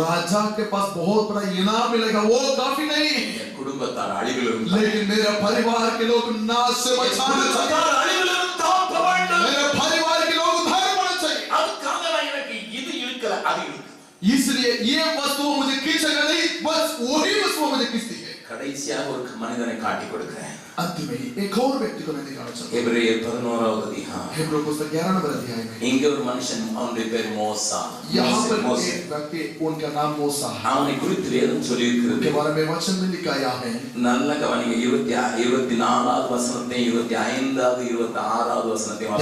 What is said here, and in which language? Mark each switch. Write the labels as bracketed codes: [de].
[hi] राजा के पास बहुत बड़ा इनाम मिलेगा वो काफी नहीं, [ta] என் குடும்பத்தார் அழிவிலிருந்து, [hi] लेकिन मेरा परिवार के लोग नाश से बचाना चाहिए, [ta] குடும்பத்தார் அழிவிலிருந்து தப்ப வேண்டும். [hi] मेरे परिवार के लोग उद्धार पाना चाहिए। [ta] அதுக்காக நான் எனக்கு இது இழுக்கல, அது இழுக்கு. [hi] इसलिए ये वस्तु मुझे खींचेगा नहीं, बस वही वस्तु मुझे खींचती है। [ta] கடைசியாக ஒரு மனிதனை காட்டி கொடுக்கிறேன். [hi] अंत में एक और व्यक्ति को मैं दिखाना चाहता हूँ। [ta] எபிரேயர் 11வது அதிகாரம். [hi] हिब्रू पुस्तक 11 नंबर अध्याय में [ta] இங்க ஒரு மனுஷன், அவனுடைய பேர் மோசா. [hi] यहाँ पर [ta] மோசே. [hi] एक व्यक्ति, उनका नाम मूसा है, [ta] அவனை குறித்து வேதம் சொல்லி [hi] के [ta] இருக்கிறது. [hi] बारे में वचन में लिखा है। [ta] நல்ல கவனிங்க, 24வது வசனத்தையும் 25வது 26வது வசனத்தையும்